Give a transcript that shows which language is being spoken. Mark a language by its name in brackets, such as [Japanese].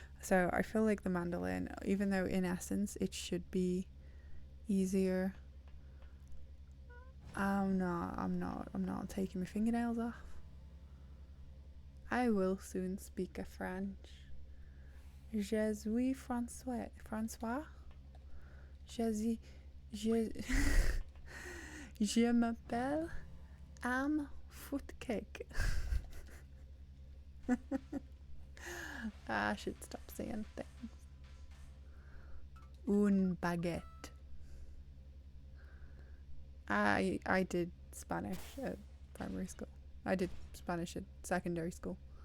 [English] So I feel like the mandolin, even though in essence it should be easier, I'm not taking my fingernails off. I will soon speak a French. [French] Je suis François. Je m'appelle Am Footcake. [English] I should stop saying things. [French] Un baguette. [English] I did Spanish at primary school. I did Spanish at secondary school.